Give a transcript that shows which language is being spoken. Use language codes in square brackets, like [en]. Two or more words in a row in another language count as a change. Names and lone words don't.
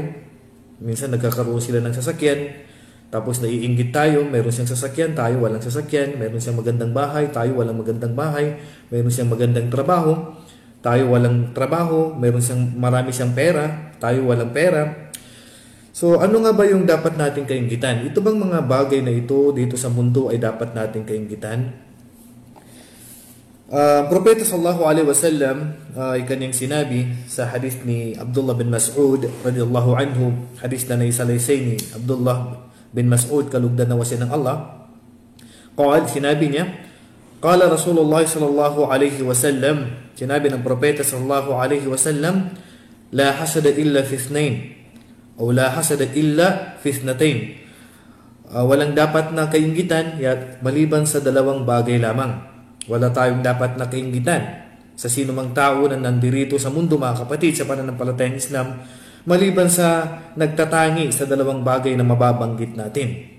[tl] Minsan nagkakaroon sila ng sasakyan, tapos naiinggit tayo, mayroon siyang sasakyan, tayo walang sasakyan, mayroon siyang magandang bahay, tayo walang magandang bahay, mayroon siyang magandang trabaho, tayo walang trabaho, marami siyang pera, tayo walang pera. So ano nga ba yung dapat nating kainggitan? Ito bang mga bagay na ito dito sa mundo ay dapat nating kainggitan? Propeta [ar] sallallahu alaihi wasallam [tl] ay kanyang sinabi sa hadith ni Abdullah bin Mas'ud [ar] radhiyallahu anhu, [tl] hadith na naisalaysay ni Abdullah bin Mas'ud, kalugdan na wasiya ng Allah. Sinabi niya, [ar] qala Rasulullah sallallahu alaihi wasallam, [tl] sinabi ng propeta [ar] sallallahu alaihi wasallam, la hasada illa fi ithnain [tl] o [ar] la hasada illa fi ithnatain. [tl] Walang dapat na kainggitan maliban sa dalawang bagay lamang. Wala tayong dapat na kainggitan sa sino mang tao na nandirito sa mundo, mga kapatid, sa pananampalatayang Islam, maliban sa nagtatangi sa dalawang bagay na mababanggit natin.